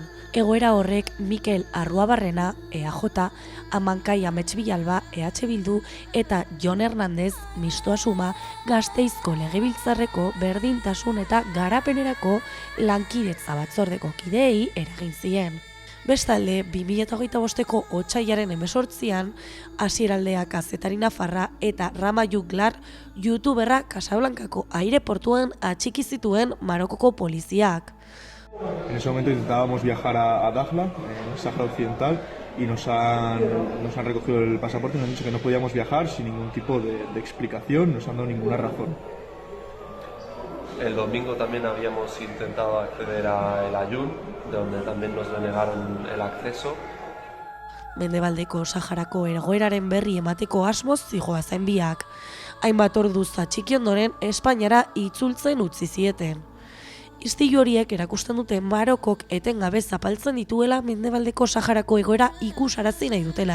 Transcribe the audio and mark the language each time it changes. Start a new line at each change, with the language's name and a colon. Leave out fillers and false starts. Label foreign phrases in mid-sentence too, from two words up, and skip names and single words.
Basque: Egoera horrek Mikel Arruabarrena, EAJ, Amankai Amets Bilalba, EH Bildu eta Jon Hernandez, Mistoa Suma, Gasteizko Legebiltzarreko berdintasun eta garapenerako lankidetza batzordeko kideei eragin zien. Bestalde, 2025ko otsailaren 18an, Asieraldea kazetari nafarra eta Rama Juglar youtuberra Casablancako aireportuan atxiki zituen Marokoko poliziak.
Spanish: En ese momento intentábamos viajar a Dakhla, en el Sáhara Occidental, y nos han recogido el pasaporte y nos han dicho que no podíamos viajar sin ningún tipo de explicación, no nos han dado ninguna razón. El domingo también habíamos intentado acceder a El Ayun, donde también nos denegaron el acceso.
Basque: Mendebaldeko Saharako egoeraren berri emateko asmoz zihoazen biak. Hainbat orduz atxiki ondoren Espainiara itzultzen utzi zieten. Istilu horiek erakusten dute Marokok etengabe zapaltzen dituela Mendebaldeko Saharako egoera ikusarazi nahi dutenak.